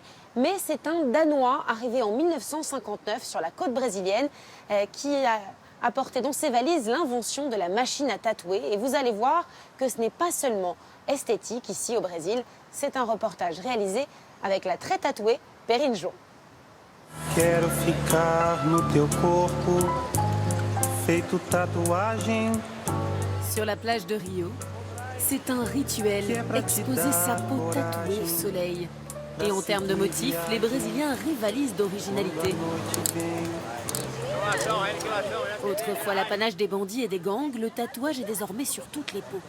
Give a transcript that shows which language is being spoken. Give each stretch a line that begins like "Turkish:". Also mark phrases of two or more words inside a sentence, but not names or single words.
French: Mais c'est un Danois arrivé en 1959 sur la côte brésilienne qui a apporté dans ses valises l'invention de la machine à tatouer. Et vous allez voir que ce n'est pas seulement esthétique ici au Brésil, c'est un reportage réalisé avec la très tatouée Perrine Jo.
Portuguese: Quero ficar no teu corpo, feito tatuagem.
French: Sur la plage de Rio, c'est un rituel, exposer sa peau tatouée au soleil. Et en termes de motifs, les Brésiliens rivalisent d'originalité. Autrefois l'apanage des bandits et des gangs, le tatouage est désormais sur toutes les peaux.